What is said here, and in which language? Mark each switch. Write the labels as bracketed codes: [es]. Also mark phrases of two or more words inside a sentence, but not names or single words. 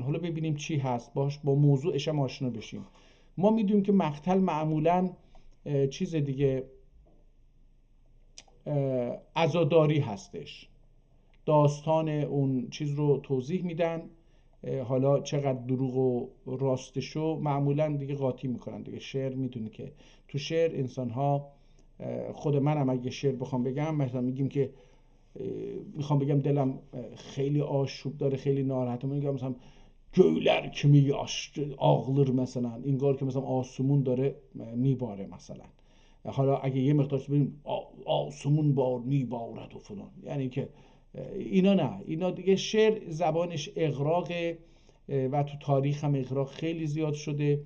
[fa] حالا ببینیم چی هست، باش با موضوعش هم آشنا بشیم. ما میدونیم که مقتل معمولاً چیز دیگه عزاداری هستش، داستان اون چیز رو توضیح میدن، حالا چقدر دروغ و راستشو معمولا دیگه قاطی میکنن دیگه. شعر میدونی که تو شعر انسان ها، خود منم اگه شعر بخوام بگم مثلا میگیم که میخوام بگم دلم خیلی آشوب داره، خیلی ناراحتم، میگم مثلا [az] göyler kimi ağlar [fa] مثلا، انگار که مثلا آسمون داره میباره مثلا. حالا اگه یه مقدار ببینیم آسمون بار میبارد و فلان، یعنی که اینا نه، اینا دیگه شعر زبانش اغراقه و تو تاریخ هم اغراق خیلی زیاد شده.